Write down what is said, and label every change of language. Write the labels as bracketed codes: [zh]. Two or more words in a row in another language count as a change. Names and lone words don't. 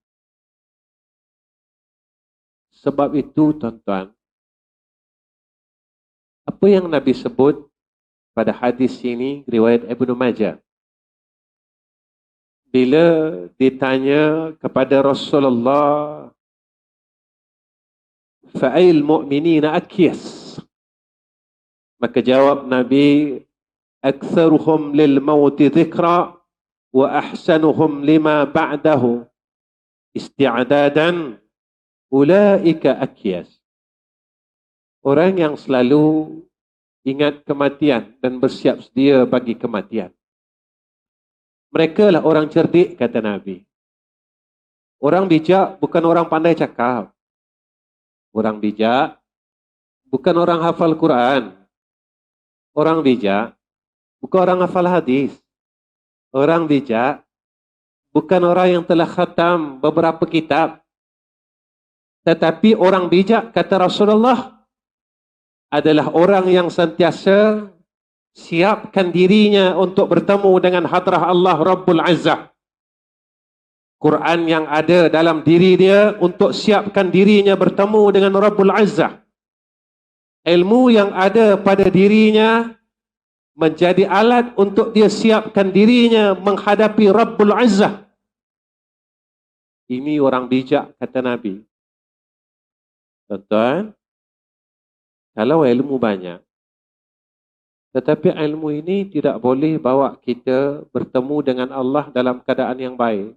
[ms] Sebab itu, tuan-tuan, apa yang Nabi sebut pada hadis ini, riwayat Ibnu Majah, bila ditanya kepada Rasulullah, [ar] فأي المؤمنين أكيس, [ms] maka jawab Nabi, [ar] أكثرهم للموت ذكرا وأحسنهم لما بعده استعدادا أولئك الأكياس. [ms] Orang yang selalu ingat kematian dan bersiap sedia bagi kematian, mereka lah orang cerdik, kata Nabi. Orang bijak bukan orang pandai cakap. Orang bijak bukan orang hafal Quran. Orang bijak bukan orang hafal hadis. Orang bijak bukan orang yang telah khatam beberapa kitab. Tetapi orang bijak, kata Rasulullah, adalah orang yang sentiasa siapkan dirinya untuk bertemu dengan [ar] حضرة الله رب العزة. [ms] Quran yang ada dalam diri dia untuk siapkan dirinya bertemu dengan [ar] رب العزة. [ms] Ilmu yang ada pada dirinya menjadi alat untuk dia siapkan dirinya menghadapi [ar] رب العزة. [ms] Ini orang bijak, kata Nabi. Tuan-tuan, kalau ilmu banyak, tetapi ilmu ini tidak boleh bawa kita bertemu dengan Allah dalam keadaan yang baik.